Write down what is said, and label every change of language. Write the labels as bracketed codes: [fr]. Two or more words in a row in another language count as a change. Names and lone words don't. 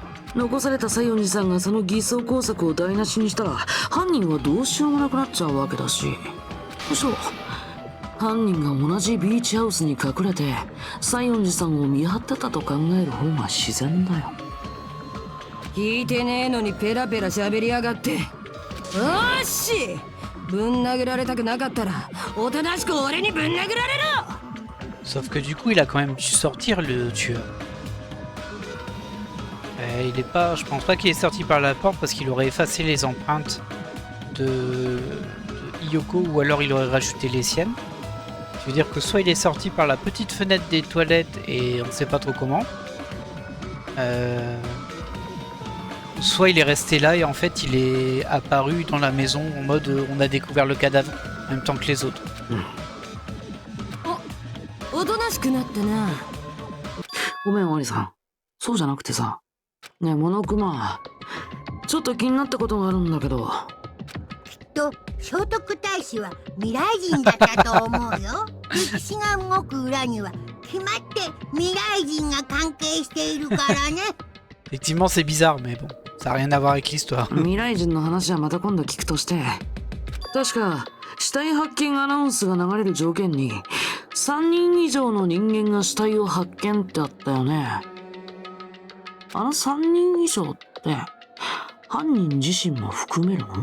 [ja] 残された西園寺さんがその偽装工作を台無しにしたら犯人はどうしようもなくなっちゃうわけだし。そう、 犯人が同じビーチハウスに隠れて西園寺さんを見張ってたと考える方が自然だよ。聞いてねえのにペラペラ喋りやがって。おーし、ぶん殴られたくなかったらおとなしく俺にぶん殴られろ。 [fr] Sauf que du coup, il a quand même dû sortir le tueur. Il est pas, je pense pas qu'il est sorti par la porte parce qu'il aurait effacé les empreintes de Hiyoko ou alors il aurait rajouté les siennes. Je veux dire que soit il est sorti par la petite fenêtre des toilettes et on sait pas trop comment. Soit il est resté là et en fait il est apparu dans la maison en mode on a découvert le cadavre en même temps que les autres. [ja] おとなしくなったな。ごめんワニさん、そうじゃなくてさ、ねえモノクマ、ちょっと気になったことがあるんだけど。と聖徳太子は未来人だったと思うよ。歴史が動く裏には決まって未来人が関係しているからね。 [fr] Effectivement c'est bizarre mais bon, ça n'a rien à voir avec l'histoire. [ja] 未来人の話はまた今度聞くとして、確か死体発見アナウンスが流れる条件に3人以上の人間が死体を発見ってあったよね。あの3人以上って犯人自身も含めるの？